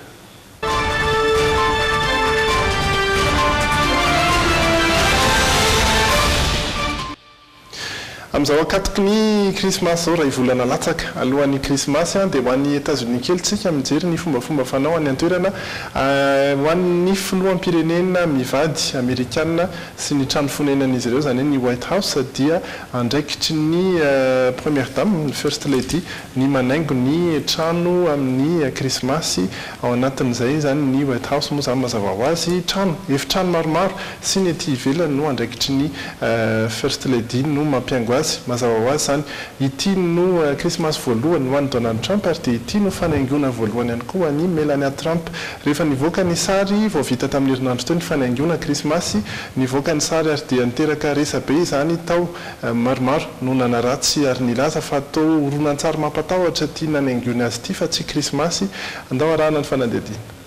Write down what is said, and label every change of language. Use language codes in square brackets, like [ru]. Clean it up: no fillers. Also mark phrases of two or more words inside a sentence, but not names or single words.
[mg] amin'izao akatoky ny krismasy zao raha ivolana latsaka alohan'ny krismasy dia ho an'ny États-Unis kely tsika mijery ny fombafomba fanao any an-toerana ho an'ny filoham-pirenena mivady amerikanina sy ny trano fonenan'izy ireo zany hoe ny White House dia andraikitry ny [fr] première dame [mg] ny [en] first lady [mg] ny manaingo ny trano amin'ny krismasy ao anatin'izay zany ny White House moa zany mazava ho azy trano efitrano maromaro sy ny ety ivelany no andraikitry ny [en] first lady [mg] no mampiaingo mazava ho azy zany ity no krismasy voalohany ho an'ny Donald Trump ary dia ity no fanaingona voalohany ihany koa ny Melania Trump rehefa nivoaka ny sary vao vita tamin'ny herinandro teo ny fanaingona krismasy nivoaka ny sary ary dia niteraka resabe zany tao maromaro no nanaratsy ary nilaza fa tao horonan-tsary mampatahotra ity nanaingona azy ity fa tsy krismasy andao arahana ny fanadihadiana